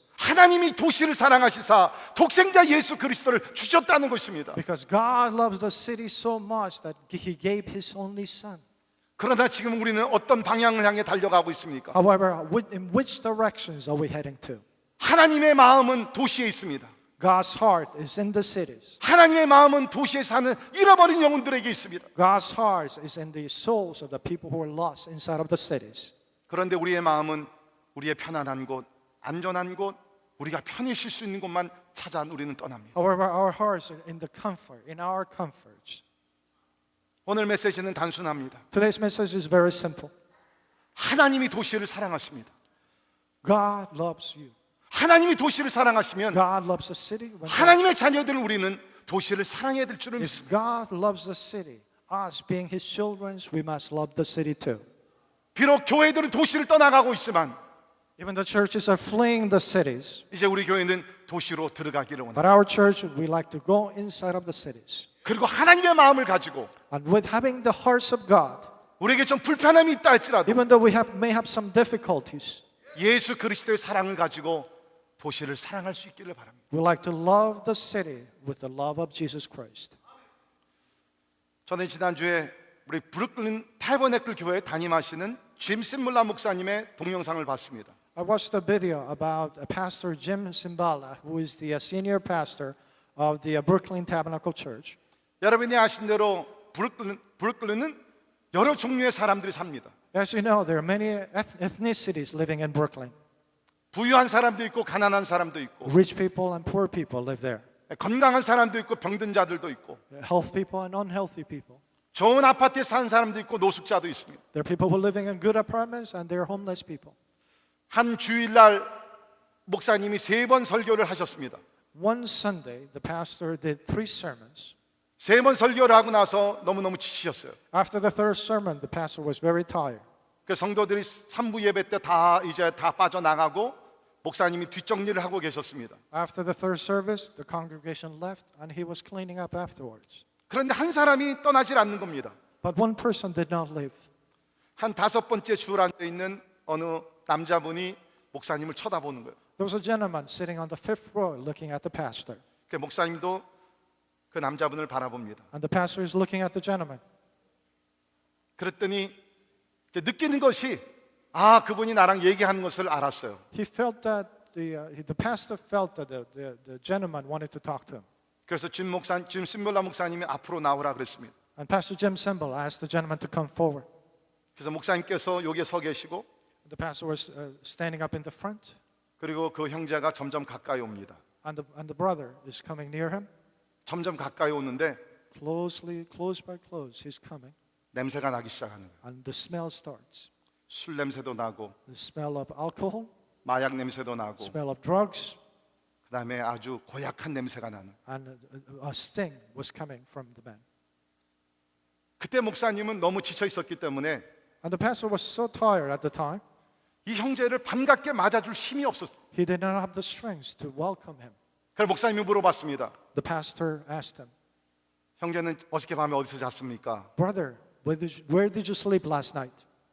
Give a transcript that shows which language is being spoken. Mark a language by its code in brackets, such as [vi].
[ko] 하나님이 도시를 사랑하시사 독생자 예수 그리스도를 주셨다는 것입니다. [en] Because God loves the city so much that He gave His only Son. [ko] 그러나 지금 우리는 어떤 방향을 향해 달려가고 있습니까? [en] However, in which directions are we heading to? [ko] 하나님의 마음은 도시에 있습니다. [en] God's heart is in the cities. [ko] 하나님의 마음은 도시에 사는 잃어버린 영혼들에게 있습니다. [en] God's heart is in the souls of the people who are lost inside of the cities. [ko] 그런데 우리의 마음은 우리의 편안한 곳, 안전한 곳, 우리가 편히 쉴 수 있는 곳만 찾아 우리는 떠납니다. [en] However, our hearts are in our comforts. [ko] 오늘 메시지는 단순합니다. [en] Today's message is very simple. [ko] 하나님이 도시를 사랑하십니다. [en] God loves you. [ko] 하나님이 도시를 사랑하시면 [en] God loves the city. [ko] 하나님의 자녀들 우리는 도시를 사랑해야 될 줄을 [en] If [ko] 믿습니다. [en] God loves the city, us being His children, we must love the city too. [ko] 비록 교회들은 도시를 떠나가고 있지만 [en] Even the churches are fleeing the cities, [ko] 이제 우리 교회는 도시로 들어가기를 [en] but [ko] 원합니다. [en] our church, we like to go inside of the cities. [ko] 그리고 하나님의 마음을 가지고 [en] And with having the hearts of God, [ko] 우리에게 좀 불편함이 있다 할지라도 [en] even though we may have some difficulties, [ko] 예수 그리스도의 사랑을 가지고 도시를 사랑할 수 있기를 바랍니다. [en] we like to love the city with the love of Jesus Christ. [ko] 저는 지난주에 우리 브루클린 타버네클 교회에 담임하시는 짐 심물라 목사님의 동영상을 봤습니다. [en] I watched a video about Pastor Jim Simbala, who is the senior pastor of the Brooklyn Tabernacle Church. [ko] 여러분이 아신 대로 브루클린은 여러 종류의 사람들이 삽니다. [en] As you know, there are many ethnicities living in Brooklyn. [ko] 부유한 사람도 있고 가난한 사람도 있고 [en] Rich people and poor people live there. [ko] 건강한 사람도 있고 병든 자들도 있고 [en] Healthy people and unhealthy people. [ko] 좋은 아파트에 사는 사람도 있고 노숙자도 있습니다. [en] There are people who are living in good apartments and there are homeless people. [ko] 한 주일날 목사님이 3번 설교를 하셨습니다. [en] One Sunday, the pastor did 3 sermons. [ko] 3번 설교를 하고 나서 너무너무 지치셨어요. [en] After the third sermon, the pastor was very tired. [ko] 그 성도들이 3부 예배 때 다 빠져나가고 목사님이 뒷정리를 하고 계셨습니다. [en] After the third service, the congregation left and he was cleaning up afterwards. [ko] 그런데 한 사람이 떠나질 않는 겁니다. [en] But one person did not leave. [ko] 한 5번째 줄 앉아 있는 어느 남자분이 목사님을 쳐다보는 거예요. [en] There was a gentleman sitting on the 5th row looking at the pastor. [ko] 그 목사님도 그 남자분을 바라봅니다. [en] And the pastor is looking at the gentleman. [ko] 그랬더니 느끼는 것이 그분이 나랑 얘기하는 것을 알았어요. [en] He felt that the pastor felt that the gentleman wanted to talk to him. [ko] 그래서 짐 심볼라 목사님이 앞으로 나오라 그랬습니다. [en] And Pastor Jim Simbal asked the gentleman to come forward. [ko] 그래서 목사님께서 여기에 서 계시고 [en] The pastor was standing up in the front, [ko] 그리고 그 형제가 점점 가까이 옵니다. [en] and the brother is coming near him. [ko] 점점 가까이 오는데 [en] Close by close, he's coming. [ko] 냄새가 나기 시작하는 거예요. [en] And the smell starts. [ko] 술 냄새도 나고 [en] The smell of alcohol, [ko] 마약 냄새도 나고 [en] smell of drugs, [ko] 그다음에 아주 고약한 냄새가 나는. [en] and a sting was coming from the man. [ko] 그때 목사님은 너무 지쳐 있었기 때문에 [en] And the pastor was so tired at the time, [ko] 이 형제를 반갑게 맞아줄 힘이 없었어요. [en] he did not have the strength to welcome him. [ko] 그래서 목사님이 물어봤습니다. [en] The pastor asked him, [ko] 형제는 어저께 밤에 어디서 잤습니까? [en] Brother, where did you sleep last night?